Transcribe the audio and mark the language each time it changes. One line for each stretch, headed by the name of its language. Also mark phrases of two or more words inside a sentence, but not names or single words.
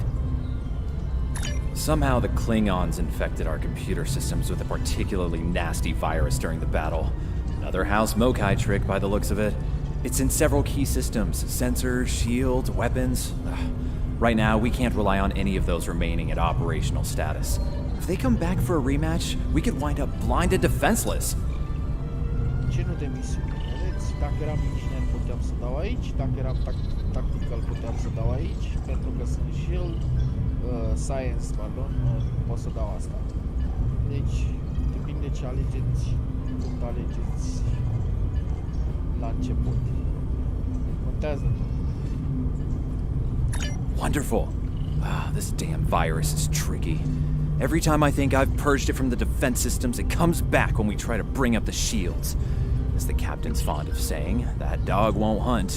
English: Somehow the Klingons infected our computer systems with a particularly nasty virus during the battle. Another House Mokai trick by the looks of it. It's in several key systems, sensors, shields, weapons. Right now, we can't rely on any of those remaining at operational status. If they come back for a rematch, we could wind up blind and defenseless.
Romanian: Genul de misiune, vedeți? Dacă eram inginer puteam să dau aici, dacă eram tactical puteam să dau aici, pentru că sunt
English: shield, science,
Romanian: pardon, pot să dau asta. Deci, depinde ce alegeți, cum alegeți la început. Contează tot.
English: Wonderful. Ah, this damn virus is tricky. Every time I think I've purged it from the defense systems, it comes back when we try to bring up the shields. As the captain's fond of saying, that dog won't hunt.